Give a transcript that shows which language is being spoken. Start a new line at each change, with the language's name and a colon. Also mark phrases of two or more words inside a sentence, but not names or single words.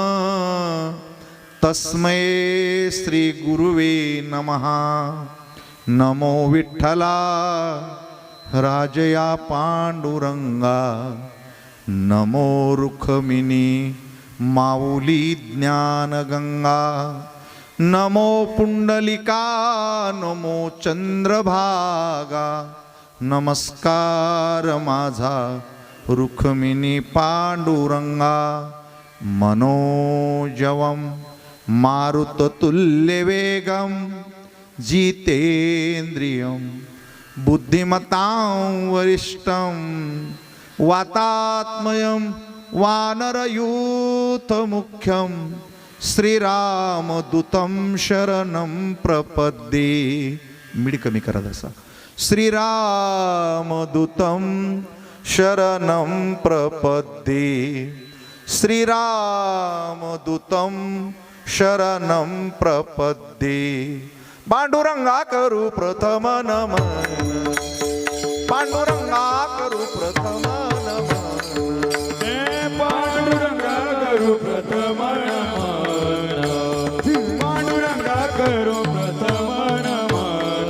Sanskrit: तस्मै श्री गुरुवे नमः
Marathi: नमो विठ्ठला राजया पांडुरंगा नमो रुक्मिणी माऊली ज्ञानगंगा नमो पुंडलिका नमो चंद्रभागा नमस्कार माझा रुक्मिणी पांडुरंगा
Sanskrit: मनोजवं मारुततुल्यवेगं जितेन्द्रियं बुद्धिमतां वरिष्ठं वातात्मयं वानरयूथमुख्यं श्रीरामदूतं शरणं प्रपद्ये
Marathi: मिडी कमी करा जसा
Sanskrit: श्रीरामदूतं शरणं प्रपद्ये श्रीरामदूतं शरणं प्रपद्ये
Marathi: पांडुरंगा करू प्रथम नमन पांडुरंगा करू प्रथम नमन पांडुरंगा करू प्रथम नमन पांडुरंगा करू प्रथम नमन